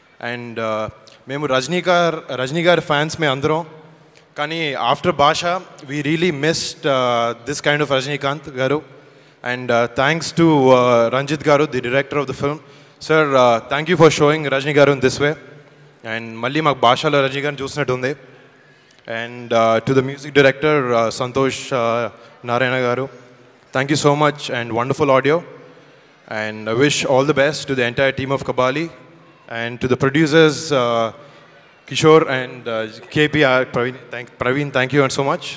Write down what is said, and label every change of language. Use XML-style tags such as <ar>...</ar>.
<te>And మేము రజనీ గారి fans మేము అందరం.</te> <en>కానీ after Baasha we really missed this kind of Rajinikanth garu. And thanks to Ranjit Garu, the director of the film. Sir, thank you for showing Rajni Garu in this way. And</en> <te>మళ్ళీ మాకు భాషలో రజనీ గారిని చూసినట్టు ఉంది.</te> <en>And to the music director Santhosh Narayana garu, thank you so much and wonderful audio. And I wish all the best to the entire team of Kabali. And to the producers Kishore and KPR Praveen, thank you and so much.</en>